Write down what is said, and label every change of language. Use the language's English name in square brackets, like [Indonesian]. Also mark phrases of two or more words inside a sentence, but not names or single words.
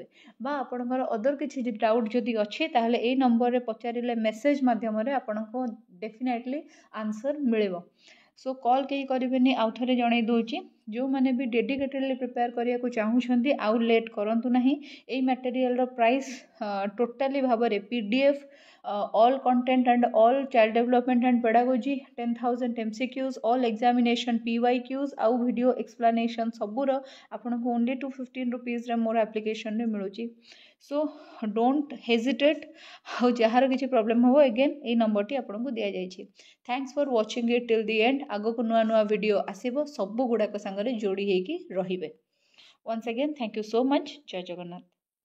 [Odia] ବା ଆପଣଙ୍କର ଅଦର କିଛି ଡାଉଟ୍ ଯଦି ଅଛି ତାହେଲେ ଏଇ ନମ୍ବରରେ ପଚାରିଲେ ମେସେଜ୍ ମାଧ୍ୟମରେ ଆପଣଙ୍କୁ [English] definitely answer [Odia] ମିଳିବ। [English] so call [Odia] କେହି କରିବେନି, ଆଉ ଥରେ ଜଣାଇ ଦେଉଛି। ଯେଉଁମାନେ ବି [English] dedicatedly prepare [Odia] କରିବାକୁ ଚାହୁଁଛନ୍ତି ଆଉ ଲେଟ୍ କରନ୍ତୁ ନାହିଁ। ଏଇ ମ୍ୟାଟେରିଆଲ୍ର [English] price totally [Odia] ଭାବରେ [English] PDF all content and all child development and pedagogy 10,000 MCQs all examination PYQs [Odia] ଆଉ [English] video explanation [Odia] ସବୁର ଆପଣଙ୍କୁ [English] only 215 rupees [Odia] ରେ ମୋର ଆପ୍ଲିକେସନରେ ମିଳୁଛି। [English] so don't hesitate. [Odia] ଆଉ ଯାହାର କିଛି ପ୍ରୋବ୍ଲେମ୍ ହେବ ଏଗେନ୍ ଏଇ ନମ୍ବରଟି ଆପଣଙ୍କୁ ଦିଆଯାଇଛି। [English] thanks for watching it till the end. [Odia] ଆଗକୁ ନୂଆ ନୂଆ ଭିଡ଼ିଓ ଆସିବ, ସବୁ ଗୁଡ଼ାକ ସାଙ୍ଗରେ ଯୋଡ଼ି ହେଇକି ରହିବେ। [English] once again thank you so much. [Odia] ଜୟ ଜଗନ୍ନାଥ।